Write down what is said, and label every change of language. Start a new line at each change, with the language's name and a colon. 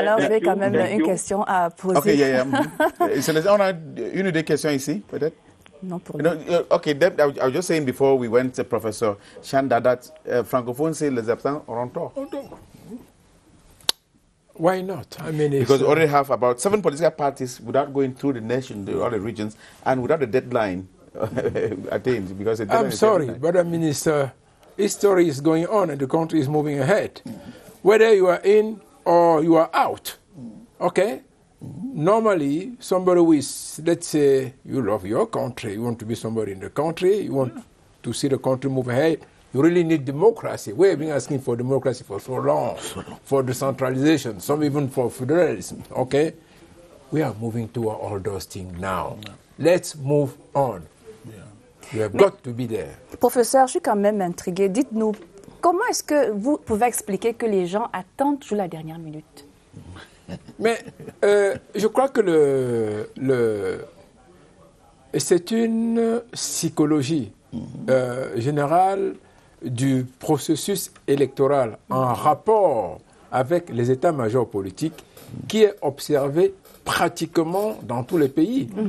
French: Alors, j'ai quand même une question à poser. OK, on a une ou deux questions ici, peut-être? Non, pour
English: OK, I was just saying before we went to Professor Chanda that francophones say
French: les absents auront tort.
English: Why not? I mean, because we already have about 7 political parties without going through the nation, all the regions, and without a deadline attained. Because I'm sorry, but I mean, history is going on and the country is moving ahead. Whether you are in or you are out, okay? Normally, somebody who is, let's say, you love your country, you want to be somebody in the country, you want to see the country move ahead, you really need democracy. We have been asking for democracy for so long, for decentralization, some even for federalism, okay? We are moving toward all those things now. Let's move on. We have got to be there.
French: Professeur, je suis quand même intriguée. Dites-nous, comment est-ce que vous pouvez expliquer que les gens attendent toujours la dernière minute? Mais je crois que c'est une psychologie générale du processus électoral en rapport avec les états-majors politiques qui est observé pratiquement dans tous les pays.